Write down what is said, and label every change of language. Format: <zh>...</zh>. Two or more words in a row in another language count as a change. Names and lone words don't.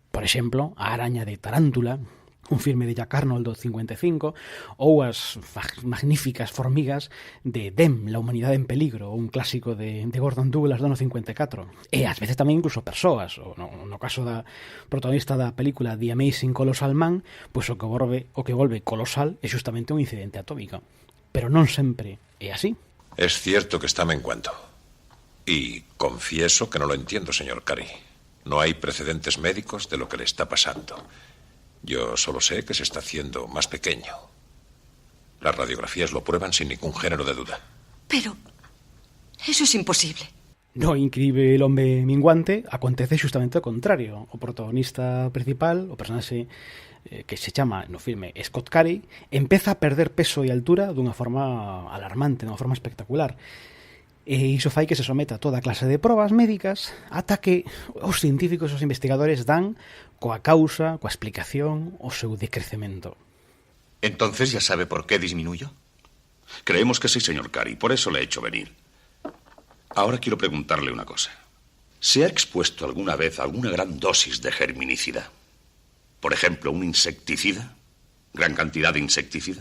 <gl>Por exemplo, a araña de tarántula, un filme de Jack Arnold do 55, ou as magníficas formigas de Dem, La humanidade en peligro, un clásico de Gordon Douglas do ano 54. E ás veces tamén incluso persoas, ou no caso da protagonista da película The Amazing Colossal Man, pois o que volve colosal é justamente un incidente atómico. Pero non sempre é así.</gl> <es>Es cierto que está menguando. Y confieso que no lo entiendo, señor Curry. No hay precedentes médicos de lo que le está pasando. Yo solo sé que se está haciendo más pequeño. Las radiografías lo prueban sin ningún género de duda. Pero eso es imposible.</es> <gl>No Increíble el hombre minguante acontece justamente o contrario. O protagonista principal, o personaxe que se chama no filme Scott Curry, empeza a perder peso e altura dunha forma alarmante, dunha forma espectacular. E iso fai que se someta a toda clase de probas médicas ata que os científicos e os investigadores dan coa causa, coa explicación, o seu decrecemento.</gl> <es>¿Entonces ya sabe por qué disminuyó? Creemos que sí, señor Curry, por eso le he hecho venir. Ahora quiero preguntarle una cosa. ¿Se ha expuesto alguna vez a alguna gran dosis de germinicida? Por ejemplo, un insecticida. ¿Gran cantidad de insecticida?</es>